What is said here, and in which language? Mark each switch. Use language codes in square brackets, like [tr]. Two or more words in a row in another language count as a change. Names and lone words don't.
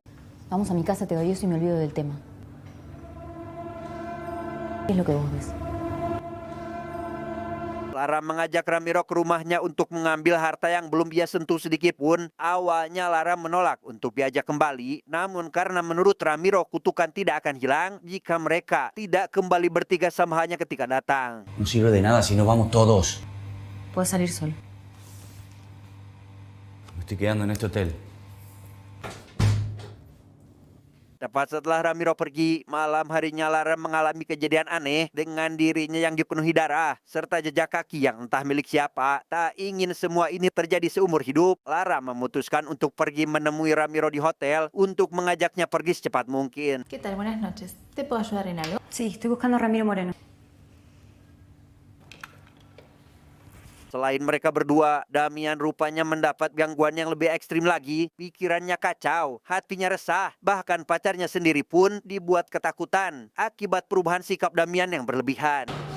[es] Vamos a mi casa, te doy eso y me olvido del tema. ¿Qué es lo que vos ves? [id] Lara mengajak Ramiro ke rumahnya untuk mengambil harta yang belum ia sentuh sedikit pun. Awalnya Lara menolak untuk diajak kembali, namun karena menurut Ramiro kutukan tidak akan hilang jika mereka tidak kembali bertiga sama halnya ketika datang. [es] No sirve de nada si no vamos todos. Puedes salir solo. Me estoy quedando en este hotel. [id] Tepat setelah Ramiro pergi, malam harinya Lara mengalami kejadian aneh dengan dirinya yang dipenuhi darah, serta jejak kaki yang entah milik siapa. Tak ingin semua ini terjadi seumur hidup, Lara memutuskan untuk pergi menemui Ramiro di hotel untuk mengajaknya pergi secepat mungkin. [es] ¿Qué tal? Buenas noches. ¿Te puedo ayudar en algo? Sí, estoy buscando a Ramiro Moreno. [id] Selain mereka berdua, Damian rupanya mendapat gangguan yang lebih ekstrim lagi. Pikirannya kacau, hatinya resah, bahkan pacarnya sendiri pun dibuat ketakutan akibat perubahan sikap Damian yang berlebihan.